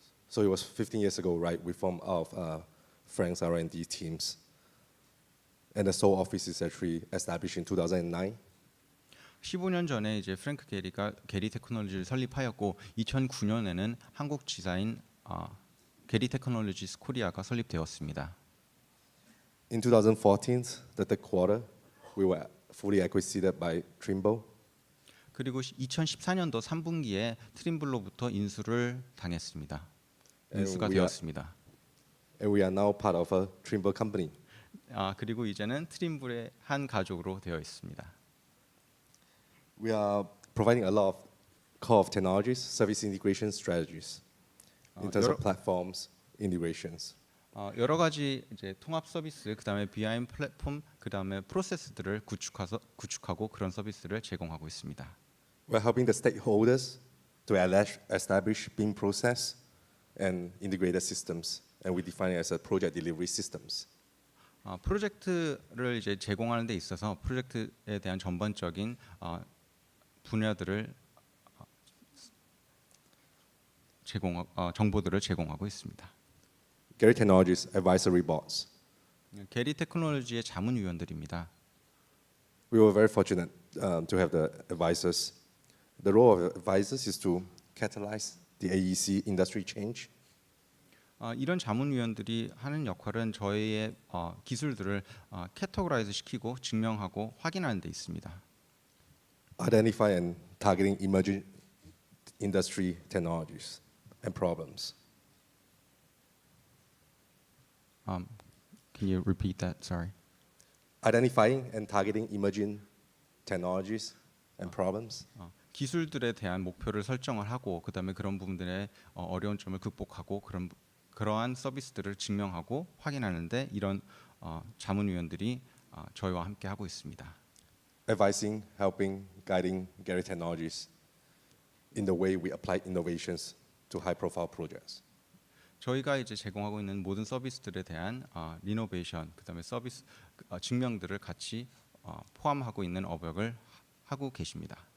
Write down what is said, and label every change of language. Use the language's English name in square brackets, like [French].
[English] So it was 15 years ago, right? We formed out of Frank's R&D teams, and the sole office is actually established in 2009. [Korean] 15년 전에 이제 프랭크 게리가 게리 테크놀로지를 설립하였고 2009년에는 한국 지사인 게리 테크놀로지스 코리아가 설립되었습니다. [English] In 2014, the third quarter, we were fully acquired by Trimble. [Korean] 그리고 2014년도 3분기에 트림블로부터 인수를 당했습니다. 인수가 되었습니다. [English] And we are now part of a Trimble company. [Korean] 그리고 이제는 트림블의 한 가족으로 되어 있습니다. [English] We are providing a lot of core of technologies, service integration strategies, in terms of platforms, integrations. [Korean] 여러 가지 이제 통합 서비스, 그다음에 BIM 플랫폼, 그다음에 프로세스들을 구축하고 그런 서비스를 제공하고 있습니다. [English] We're helping the stakeholders to establish BIM process and integrated systems, and we define it as a project delivery systems. [Korean] 프로젝트를 이제 제공하는 데 있어서 프로젝트에 대한 전반적인 분야들을 정보들을 제공하고 있습니다. [English] Gary Technologies Advisory Boards. [Korean] 게리 테크놀로지의 자문위원들입니다. [English] We were very fortunate to have the advisors. The role of advisors is to catalyze the AEC industry change. [Korean] 이런 자문위원들이 하는 역할은 저희의 기술들을 캐터고라이즈 시키고 증명하고 확인하는 데 있습니다. [English] Identify and targeting emerging industry technologies and problems. Can you repeat that? Sorry. Identifying and targeting emerging technologies and problems. [Korean] 기술들에 대한 목표를 설정을 하고 그다음에 그런 부분들의 어려운 점을 극복하고 그러한 서비스들을 증명하고 확인하는데 이런 자문위원들이 저희와 함께 하고 있습니다. [English] Advising, helping, guiding Gary Technologies in the way we apply innovations to high-profile projects. [Korean] 저희가 이제 제공하고 있는 모든 서비스들에 대한 리노베이션, 그다음에 서비스 증명들을 같이 포함하고 있는 업역을 하고 계십니다.